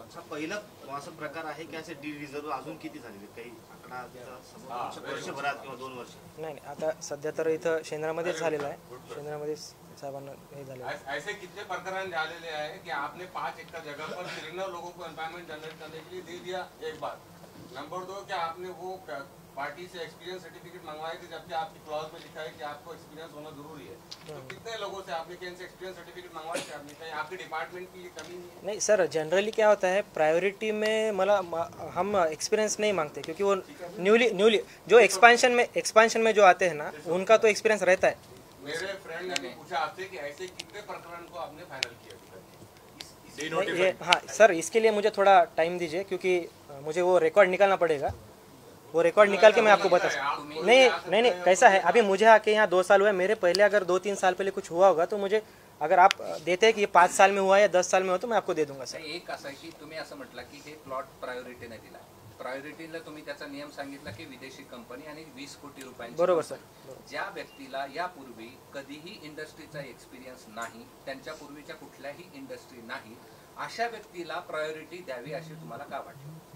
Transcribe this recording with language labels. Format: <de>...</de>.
<mr>पहिला असं प्रकार आहे की असे डी रिझर्व अजून किती झालेले काही आकडा वर्षभरात किंवा 2 वर्ष? नाही आता सध्या तर इथं शेंद्रामध्येच झालेलं आहे. शेंद्रामध्ये साहेबांना हे झालं.</mr> <hi>ऐसे कितने प्रकरण झालेले हैं कि आपने 5 एकड़ जगह पर 93 लोगों को एम्प्लॉयमेंट जनरेट करने के लिए दे दिया, एक बात. नंबर 2, क्या आपने वो पार्टी से एक्सपीरियंस सर्टिफिकेट मंगवाए थे, जबकि आपकी क्लॉज में लिखा है कि आपको एक्सपीरियंस होना जरूरी है. तो कितने लोगों से आपने कैसे एक्सपीरियंस सर्टिफिकेट मंगवाए थे? आपने कहीं आपके डिपार्टमेंट की कमी नहीं है? नहीं सर, जनरली क्या होता है प्रायोरिटी में हम एक्सपीरियंस नहीं मांगते, क्योंकि वो न्यूली जो एक्सपेंशन में जो आते हैं ना उनका तो एक्सपीरियंस रहता है. मेरे फ्रेंड ने भी पूछा आपसे कि ऐसे कितने प्रकरण को आपने फाइनल किया? ये हाँ सर, इसके लिए मुझे थोड़ा टाइम दीजिए, क्योंकि मुझे वो रिकॉर्ड निकालना पड़ेगा। वो रिकॉर्ड निकाल के मैं आपको बता सकता। नहीं, कैसा है, अभी मुझे आके यहाँ 2 साल हुआ है। मेरे पहले अगर 2-3 साल पहले कुछ हुआ होगा तो मुझे, अगर आप देते हैं कि ये 5 साल में हुआ या 10 साल में हो तो मैं आपको दे दूंगा सर।</hi> <mr>एक असं आहे की तुम्ही असं म्हटलं की हे प्लॉट प्रायोरिटीने दिला. प्रायोरिटीला तुम्ही त्याचा नियम सांगितला की विदेशी कंपनी आणि 20 कोटी रुपयांची. बरोबर सर. ज्या व्यक्तीला यापूर्वी कधीही इंडस्ट्रीचा एक्सपिरियन्स नाही, त्यांच्या पूर्वीच्या कुठल्याही इंडस्ट्री नाही, अशा व्यक्तीला प्रायोरिटी द्यावी अशी तुम्हाला का वाटतं?</mr>